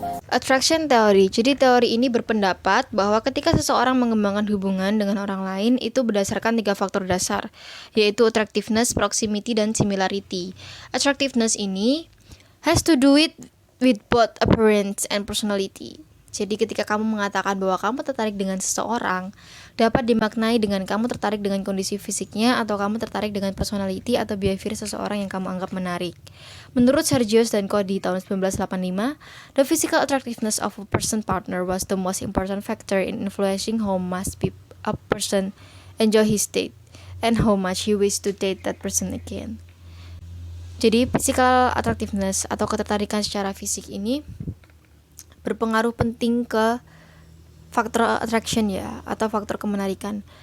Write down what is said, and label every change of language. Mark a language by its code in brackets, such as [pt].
[id] Attraction theory. Jadi teori ini berpendapat bahwa ketika seseorang mengembangkan hubungan dengan orang lain itu berdasarkan 3 faktor dasar, yaitu attractiveness, proximity, dan similarity. [en] Attractiveness ini has to do with both appearance and personality. [id] Jadi ketika kamu mengatakan bahwa kamu tertarik dengan seseorang, dapat dimaknai dengan kamu tertarik dengan kondisi fisiknya atau kamu tertarik dengan personality atau behavior seseorang yang kamu anggap menarik. Menurut Sergius dan Cody tahun 1985, [en] the physical attractiveness of a person partner was the most important factor in influencing how much a person enjoy his date and how much he wishes to date that person again. [id] Jadi physical attractiveness atau ketertarikan secara fisik ini berpengaruh penting ke faktor attraction ya, atau faktor kemenarikan.